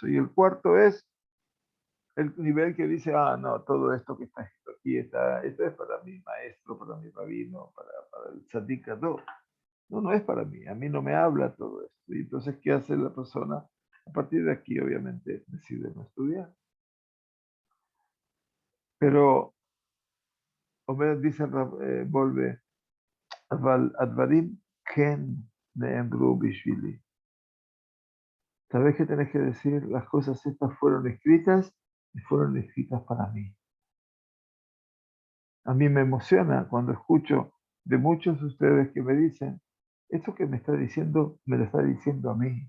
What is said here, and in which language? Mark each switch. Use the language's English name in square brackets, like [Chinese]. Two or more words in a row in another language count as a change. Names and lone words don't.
[Spanish] Y el cuarto es el nivel que dice, ah, no, todo esto que está escrito aquí, esto es para mi maestro, para mi rabino, para el [Hebrew] צדיק גדול. [Spanish] No, no es para mí, a mí no me habla todo esto. Y entonces, ¿qué hace la persona? A partir de aquí, obviamente, decide no estudiar. Pero, Omer dice, vuelve, [Hebrew] הדברים כן נאמרו בשבילי. [Spanish] ¿Sabés qué tenés que decir? Las cosas estas fueron escritas y fueron escritas para mí. A mí me emociona cuando escucho de muchos de ustedes que me dicen, esto que me está diciendo, me lo está diciendo a mí.